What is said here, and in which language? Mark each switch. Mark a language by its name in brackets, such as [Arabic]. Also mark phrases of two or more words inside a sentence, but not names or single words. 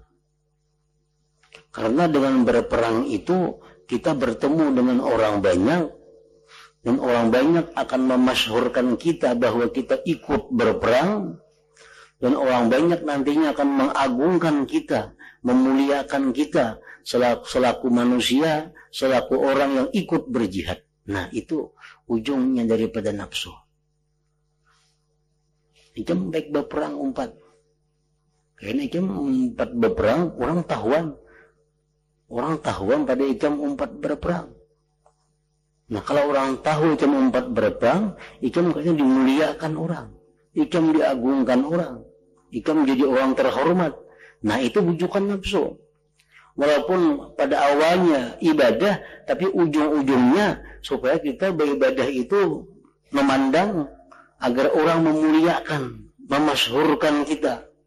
[Indonesian] Karena dengan berperang itu kita bertemu dengan orang banyak, dan orang banyak akan memasyhurkan kita bahwa kita ikut berperang, dan orang banyak nantinya akan mengagungkan kita, memuliakan kita selaku manusia, selaku orang yang ikut berjihad. Nah, itu ujungnya daripada nafsu. [Banjar] Itu baik berperang umpat. Karena itu umpat berperang, orang tahuan pada ikam umpat berperang. Nah, kalau orang tahu ikam umpat berperang, ikam katanya dimuliakan orang, ikam diagungkan orang, ikam menjadi orang terhormat. Nah, itu bujukan nafsu. [Indonesian] Walaupun pada awalnya ibadah, tapi ujung-ujungnya supaya kita beribadah itu memandang agar orang memuliakan, memasyhurkan kita.